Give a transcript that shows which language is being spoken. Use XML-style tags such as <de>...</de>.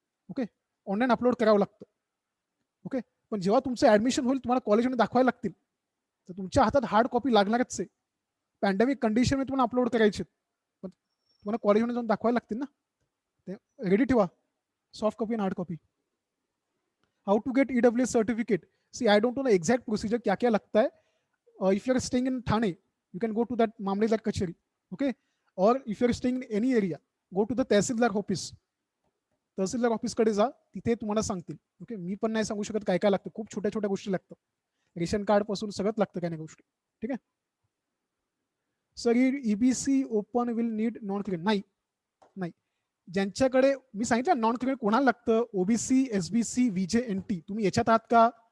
<mr>Okay, online upload करावं लागतं. Okay, पण जेव्हा तुमचं ऍडमिशन होईल तुम्हाला कॉलेजमध्ये दाखवायला लागतील, तर तुमच्या हातात हार्ड कॉपी लागणारच आहे. पॅन्डेमिक कंडिशन मध्ये तुम्हाला अपलोड करायचे, पण तुम्हाला कॉलेजमध्ये जाऊन दाखवायला लागतील ना, ते रेडी ठेवा, सॉफ्ट कॉपी आणि hard copy.</mr> <en>How to get EWS certificate? See, I don't know the exact procedure</en> <hi>क्या क्या लगता है.</hi> <en>If you are staying in Thane, you can go to that Mamledar Kacheri. Okay, और if you are staying in any area, go to the tahsildar office.</en> <mr>तहसीलदार ऑफिसकडे जा, तिथे तुम्हाला सांगतील. ओके, मी पण नाही सांगू शकत काय काय लागतं, खूप छोट्या छोट्या गोष्टी लागतात, रेशन कार्ड पासून सगळं लागतं काय नाही गोष्टी. ठीक आहे sir,</mr> <en>EBC open will need non criminal?</en> <mr>नाही नाही, ज्यांच्याकडे मी सांगितलं नॉन क्रिमिनल कोणाला लागतं, ओबीसी, एसबीसी, व्हीजे, एनटी. तुम्ही याच्यात आहात का?</mr>